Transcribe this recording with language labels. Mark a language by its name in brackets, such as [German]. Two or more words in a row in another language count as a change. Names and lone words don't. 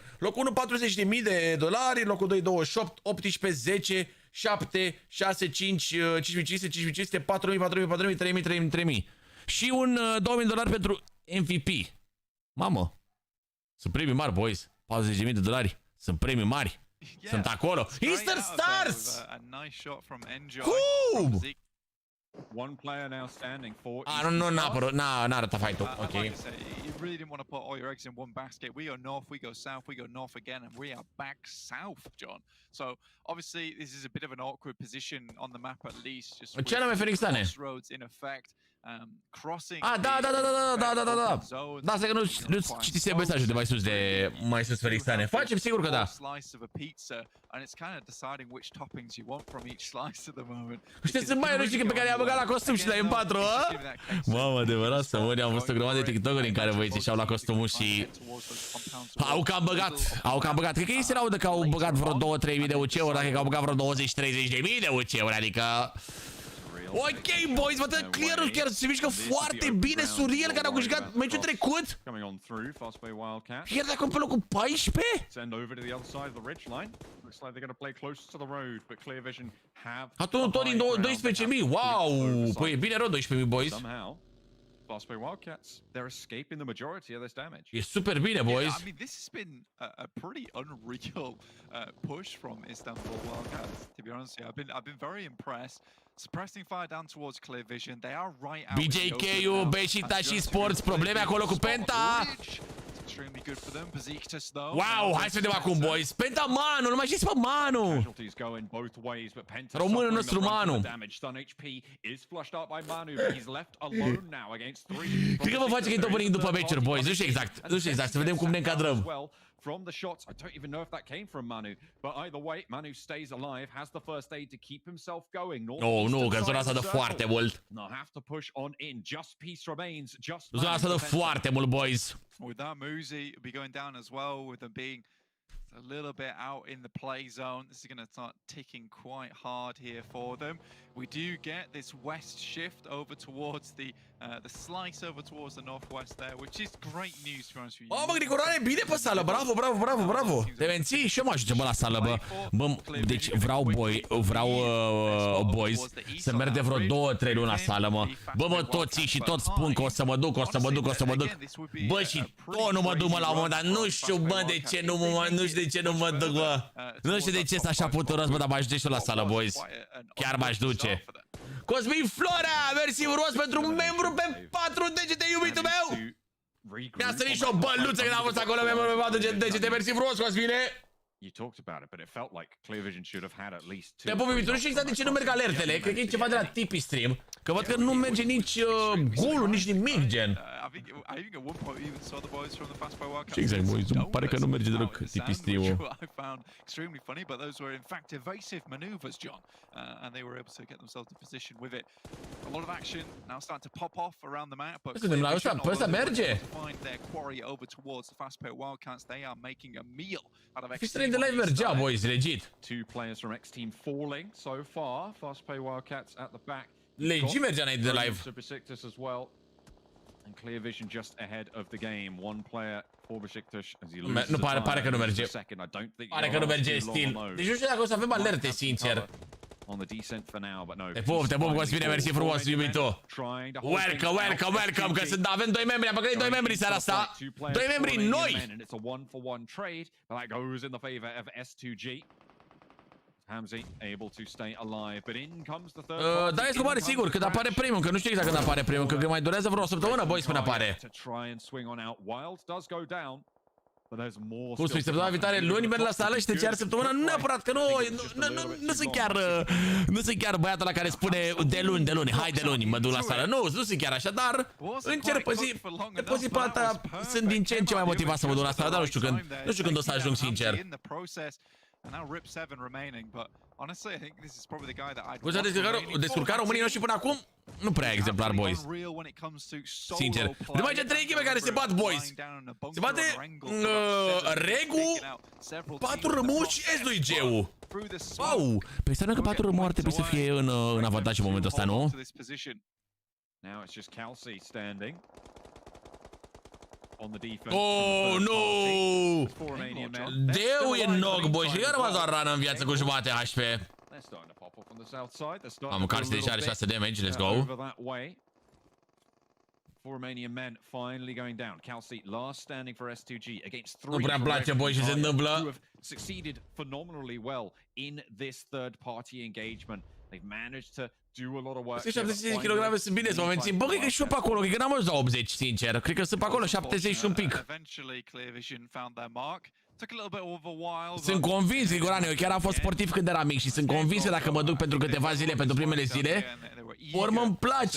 [Romanian] Locul 1, $40.000, locul 2, 28, 18, 10, 7, 6, 5, 5.500, 5.500, 4.000, 4.000, 3.000. Și un $2.000 pentru MVP. Mamă, sunt premii mari, boys. $40.000. Sunt premii mari. Sunt acolo. Easter Stars! Cum? [English] One player now standing for. [Romanian] N-a arătat fight-ul. Ok. [English] Like I said, you really didn't want to put all your eggs in one basket. We go north, we go south, we go north again, and we are back south, John. So obviously this is a bit of an awkward position on the map, at least. Just [Romanian] ce anume, Felix Dane? [English] roads in effect. crossing. [Romanian] Da. Da, asta că nu citise mesajul de mai sus, Felixane. Facem, sigur că da. [English] And it's kind of deciding which toppings you want from each slice at the moment. [Romanian] Știți, sunt mai rușii pe care i-am băgat la costum și la M4, a? Mamă, adevărat, să mori, am văzut o grămadă de TikTok-uri în care băieții și-au luat costumul și au cam băgat. Cred că ei se laudă că au băgat vreo 2-3 mii de UC-uri, dacă au băgat vreo 20-30 de mii de UC-uri, adică... Ok, boys, bă, clear-ul chiar se mișcă foarte bine. Surreal, care au câștigat meciul trecut. Chiar dacă pe locul 14? Atunci tot din 12.000. Wow, păi e bine rău 12.000, boys. [English] Fastway Wildcats, they're escaping the majority of this damage. [Romanian] E super bine, boys. [English] Yeah, I mean, this has been a pretty unreal push from Istanbul Wildcats. To be honest, yeah, I've been very impressed. Suppressing fire down towards clear vision. They are right out. [Romanian] BJK-ul, Beșita și Sports, probleme acolo cu Penta. Wow, hai să vedem acum, boys. Penta Manu, nu mai știți pe Manu. Românul nostru Manu. Cred că vă face că e topening după meciuri, boys. Nu știu exact, să vedem cum ne încadrăm. [English] From the shots, I don't even know if that came from Manu, but either way, Manu stays alive, has the first aid to keep himself going. [Romanian] Nu, că zona asta dă foarte mult. [English] Have to push on in. Just peace remains. Just [Romanian] zona asta dă foarte mult, boys. [English] With that, Muzi will be going down as well, with them being a little bit out in the play zone. This is going to start ticking quite hard here for them. We do get this west shift over towards the slice over towards the northwest there, which is great news to be honest with you. [Romanian] Bă, Grigorane, bine pe sală, bravo. Te menții și eu mă ajunge, bă, la sală, bă. Bă, deci vreau, boys, să merg de vreo 2-3 luni la sală, mă. Bă, toții și toți spun că o să mă duc. Bă, și tot nu mă duc, mă, la un moment dat. Nu știu, bă, de ce nu mă duc, bă. Nu știu de ce sunt așa puturos, bă, dar mă ajunge și eu la sală, boys. Chiar m-aș duce. Cosmin Florea, mersi frumos pentru un membru pe 4 degete, iubitul meu! Mi-a sărit și o băluță când am fost acolo, membru pe 4 degete, mersi frumos, Cosmine! [English] You talked about it, but it felt like Clear Vision should have had at least 2. [Romanian] Te pup, iubitul, nu știu exact de ce nu merg alertele, cred că e ceva de la Tipeee Stream, că văd că nu merge nici golul, nici nimic, gen. Și exact, boys, îmi pare că nu merge deloc Tipeee Stream-ul. [English] Extremely funny, but those were in fact evasive maneuvers, John, and they were able to get themselves in position with it. A lot of action now starting to pop off around the map, but [Romanian] pe ăsta merge. [English] find their quarry over towards the fast-paced Wildcats. They are making a meal out of [Romanian] X-Team de live mergea, [English] boys, legit. 2 players from X-Team falling so far. Fast-paced Wildcats at the back. [Romanian] Legit mergea înainte de live. [English] As well. And Clear Vision just ahead of the game. One player for Besiktas as he loses. [Romanian] Nu pare că nu merge. Pare că nu merge stil. Deci nu știu dacă o să avem alerte, sincer. [English] On the descent for now, but no. [Romanian] Te pup, Cosmine, mersi frumos, iubito. Welcome, că avem 2 membri, am păcălit 2 membri seara asta. 2 membri noi. [English] And it's a 1-for-1 trade, but that goes in the favor of S2G. Hamzi able to stay alive, but in comes the third. [Romanian] Da, este mare sigur, când apare primul, că nu știu exact când apare primul, că mai durează vreo săptămână, boys, până apare. Cum spui, săptămâna viitoare, luni merg la sală și te cer săptămâna? Nu neapărat, că nu sunt chiar băiatul ăla care spune de luni, hai de luni, mă duc la sală. Nu sunt chiar așa, dar încerc pe zi pe alta, sunt din ce în ce mai motivat să mă duc la sală, dar nu știu când o să ajung, sincer. [English] And now Rip 7 remaining, but honestly, I think this is probably the guy that I'd [Romanian] Cum s-a descurcat românii noștri până acum? Nu prea exemplar, boys. Sincer. De mai ce 3 echipe care se bat, boys. Se bate Regu, 4 rămuri și S2G-ul. Wow! Păi stai că 4 rămuri ar trebui să fie în avantaj în momentul ăsta, nu? [English] Now it's just Kelsey standing. [Romanian] Oh, nu! Deu e knock, boy, și eu rămas doar rană în viață cu jumate HP. Am Carsi deja are 6 damage, [English] let's go. 4 Romanian men finally going down. Kelsey last standing for S2G against 3. [Romanian] Nu prea-mi place, boy, ce se întâmplă. [English] Succeeded phenomenally well in this third party engagement. They've managed to do a lot of work. [Romanian] 75 kg sunt bine să mă mențin. Bă, cred că și eu pe acolo, cred că n-am ajuns la 80, sincer. Cred că sunt pe acolo 70 și un pic. Sunt convins, Grigorane, eu chiar am fost sportiv când eram mic și sunt convins că dacă mă duc pentru câteva zile, pentru primele zile, Urmă îmi place.